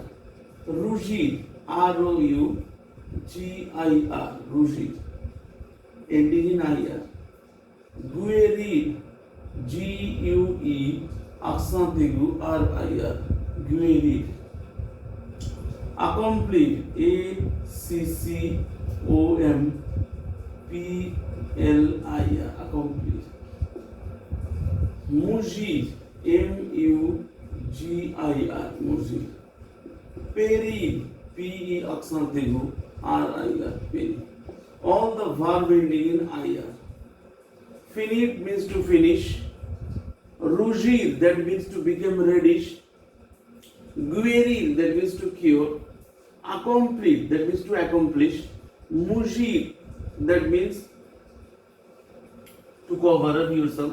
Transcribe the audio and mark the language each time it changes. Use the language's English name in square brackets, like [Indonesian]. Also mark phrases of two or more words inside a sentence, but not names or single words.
[French] Rougir, R-O-U-G-I-R, rougir, [English] ending in ir. [French] Guérir, G-U-E, accent aigu, R-I-R, guérir. Accomplir, A-C-C-O-M-P-L-I-R, accomplir. Mugir, M-U-G-I-R, mugir. Périr, P-E accent aigu, R-I-R, périr. [English] All the verb ending in IR. Finir means to finish. Rougir, that means to become reddish. Guérir, that means to cure. Accomplir, that means to accomplish. Mugir, that means to cover up yourself.